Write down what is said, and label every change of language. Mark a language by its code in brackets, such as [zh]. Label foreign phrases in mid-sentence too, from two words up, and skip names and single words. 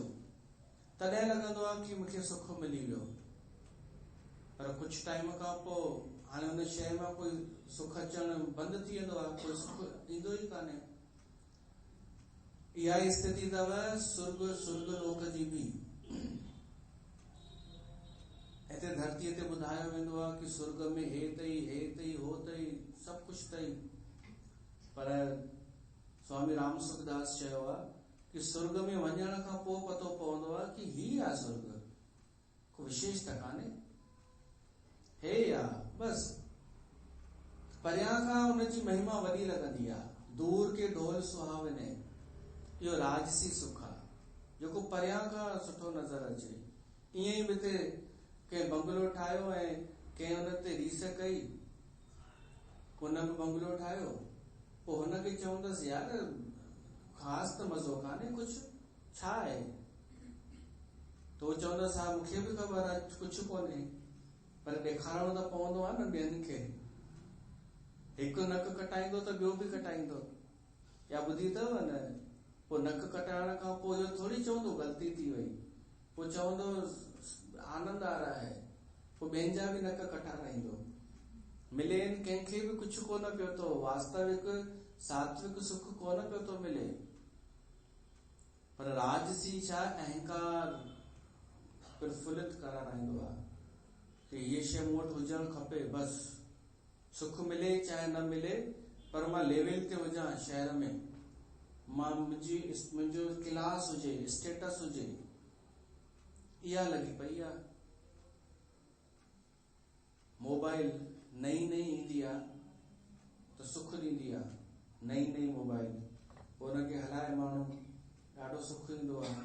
[sd] तॾहिं लॻंदो आहे कि मूंखे सुख मिली वियो, पर कुझु टाइम खां पोइ हाणे हुन शइ मां कोई सुख अचणु बंदि थी वेंदो आहे, कोई सुख ईंदो ई कान्हे। इहा स्थिति अथव स्वर्ग लोक जी बि। हिते धरतीअ ते ॿुधायो वेंदो आहे कि स्वर्ग में हे तई हो तई सभु कुझु तई, पर स्वामी राम सुखदास चयो आहे कि स्वर्ग में वञण खां पोइ पतो पवंदो आहे कि ही आहे स्वर्ग, को विशेष त कान्हे, हे या बस। परियां खां हुनजी महिमा वॾी लॻंदी आहे, [hi] दूर के ढोल सुहावने, [sd] इहो राजसी सुख आहे जेको परियां खां सुठो नज़र अचे। ईअं ई हिते कंहिं बंगलो ठाहियो ऐं कंहिं हुन ते रीस कई, हुन बि बंगलो ठाहियो, पोइ हुनखे चवंदसि यार ख़ासि त मज़ो कान्हे, कुझु छा आहे, तो चवंदसि हा मूंखे बि ख़बर आहे कुझु कोन्हे, पर ॾेखारणो त पवंदो आहे न ॿियनि खे। हिकु नक कटाईंदो त ॿियो बि कटाईंदो, या ॿुधी अथव न, पोइ नक कटाइण खां पोइ इहो थोरी चवंदो ग़लती थी वई, पोइ चवंदो [hi] आनंद आ रहा है, [sd] पोइ ॿियनि जा बि नक कटाराईंदो। मिले कंहिंखे बि कुझु कोन पियो थो, वास्तविक सात्विक सुख कोन पियो थो मिले, पर राजसी छा अहंकार प्रफुल्लित कराराईंदो आहे कि ये शइ मूं वटि हुजणु खपे, बस सुख मिले चाहे न मिले, पर मां लेवल ते हुजां शहर में, मां मुंहिंजो क्लास हुजे, स्टेटस हुजे, इहा लॻी पई आहे। मोबाइल नई ईंदी आहे त सुख ॾींदी आहे, नई मोबाइल, पोइ हुनखे हलाए माण्हू ॾाढो सुख ईंदो आहे।